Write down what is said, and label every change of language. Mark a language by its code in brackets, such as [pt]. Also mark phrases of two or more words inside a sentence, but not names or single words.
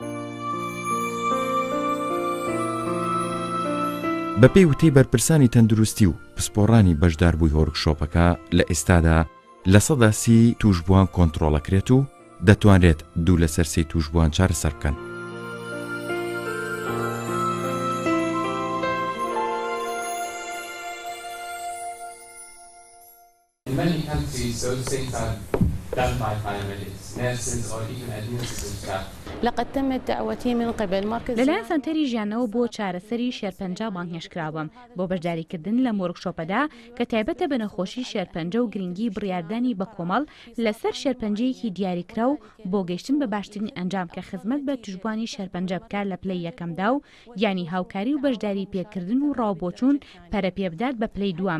[ckb] بەپێی وتەی بەرپرسانی تەندروستی و پسپۆڕانی بەشداربووی وەرکشۆپەکە لە ئێستادا لە 100% توشبووان کۆنتڕۆڵەکرێت و دەتوانرێت 2 لەسەر 3 توشبووان چارەسەر بکەن. [en] In many countries, those things are done by paramedics, nurses, or even administrative staff. [ar] لقد تمت دعوتي من قبل مركز [ckb] لەلایەن سەنتەری ژیانەوە بۆ چارەسەری شێرپەنجە بانگهێشتکراوم بۆ بەشداریکردن لە وەرکشۆپەدا کە تایبەتە بە نەخۆشی شێرپەنجە و گرنگی بڕیاردانی بە کۆمەڵ لەسەر شێرپەنجەیەکی دیاریکرا و بۆ گەیشتن بە باشترین ئەنجام کە خزمەت بە توشبوانی شێرپەنجە بکات لە پلەی یەکەمدا و یانی هاوکاری و بەشداری پێکردن و ڕاوبۆچوون پەرە پێبدات بە پلەی دووەم.